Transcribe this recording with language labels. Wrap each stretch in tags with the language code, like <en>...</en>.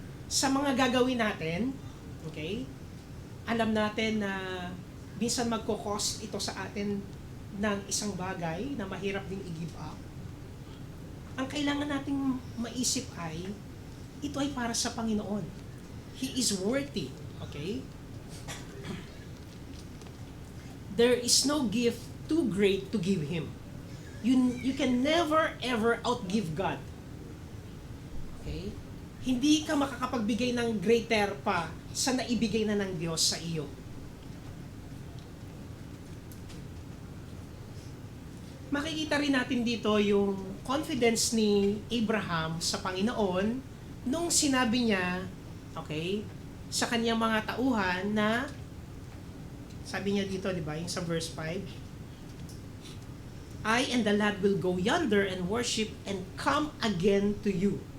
<tl>Sa mga gagawin natin, okay, alam natin na minsan magkukos ito sa atin ng isang bagay na mahirap din i-give up. Ang kailangan nating maisip ay, ito ay para sa Panginoon.</tl> <en>He is worthy. Okay? There is no gift too great to give Him. You can never ever outgive God. Okay?</en> <tl>Hindi ka makakapagbigay ng greater pa sa naibigay na ng Diyos sa iyo. Makikita rin natin dito yung confidence ni Abraham sa Panginoon nung sinabi niya, okay, sa kanyang mga tauhan na, sabi niya dito, di ba, yung sa verse 5,</tl> <en>I and the lad will go yonder and worship and come again to you.</en>